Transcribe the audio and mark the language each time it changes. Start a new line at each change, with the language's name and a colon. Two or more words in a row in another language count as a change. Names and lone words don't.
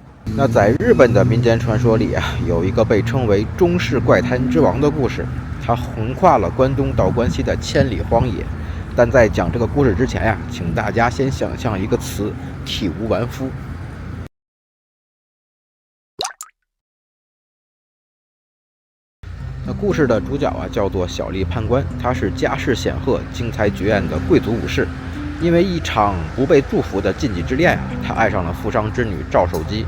Chinese: 那在日本的民间傳說裡啊，有一個被稱為中式怪談之王的故事，它橫跨了關東到關西的千里荒野。但在講這個故事之前呀，請大家先想象一個詞：體無完膚。那故事的主角啊，叫做小栗判官，他是家世显赫、经才绝艳的貴族武士。因為一場不被祝福的禁忌之戀啊，他愛上了富商之女趙守基。